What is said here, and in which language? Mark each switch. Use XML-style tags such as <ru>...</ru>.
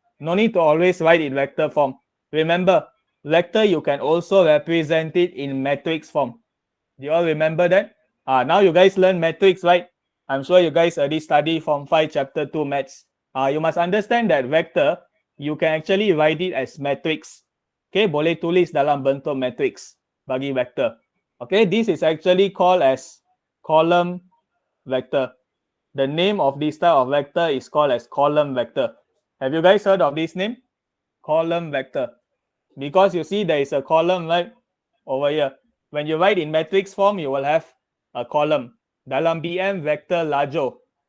<en>No need to always write in vector form. Remember, vector you can also represent it in matrix form. Do you all remember that? Now you guys learn matrix, right? I'm sure you guys already study Form 5 Chapter 2 Maths. You must understand that vector, you can actually write it as matrix.</en> <ms>Okay, boleh tulis dalam bentuk matrix bagi vector.</ms> <en>Okay, this is actually called as column vector. The name of this type of vector is called as column vector. Have you guys heard of this name? Column vector. Because you see there is a column right over here. When you write in matrix form, you will have a column.</en> <ms>Dalam BM, vector lajur.</ms>